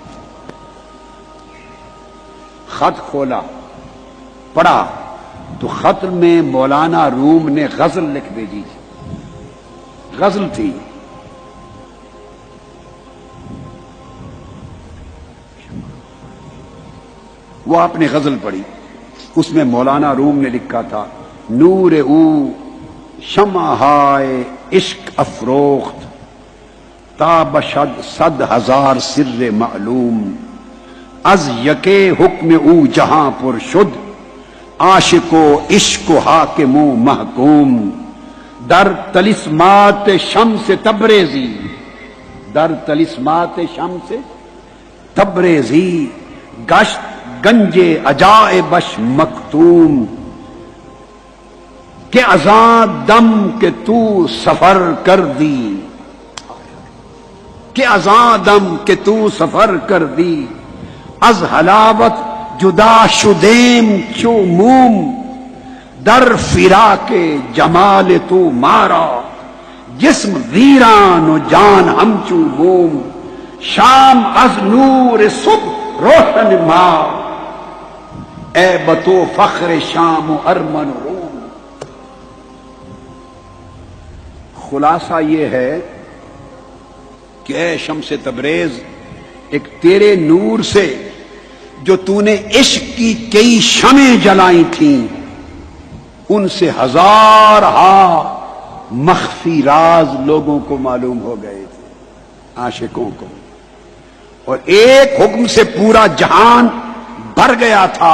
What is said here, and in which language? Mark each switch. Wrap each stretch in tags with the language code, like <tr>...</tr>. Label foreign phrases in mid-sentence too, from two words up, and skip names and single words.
<ur>خط کھولا، پڑھا تو خط میں مولانا روم نے غزل لکھ بھیجی تھی، غزل تھی۔ وہ آپ نے غزل پڑھی، اس میں مولانا روم نے لکھا تھا،</ur> <fa>نور او شمع ہائے عشق افروخت، تاب 100,000 سر معلوم، از یکے حکم او جہاں پر شد، عاشق و عشق و حاکم و محکوم، در طلسمات شمس تبریزی، در طلسمات شمس تبریزی، گشت گنجے عجائبش مختوم کہ ازاں دم کہ تو سفر کر دی، کہ ازاں دم کہ تو سفر کر دی، از حلاوت جدا شدیم چو موم، در فراق جمال تو مارا، جسم ویران و جان ہمچو موم، شام از نور صبح روشن ماں، اے بتو فخر شام و ارمن روم۔</fa> <ur>خلاصہ یہ ہے کہ اے شمس تبریز، ایک تیرے نور سے جو تو نے عشق کی کئی شمعیں جلائی تھیں، ان سے ہزارہا مخفی راز لوگوں کو معلوم ہو گئے تھے، عاشقوں کو، اور ایک حکم سے پورا جہان بھر گیا تھا۔</ur>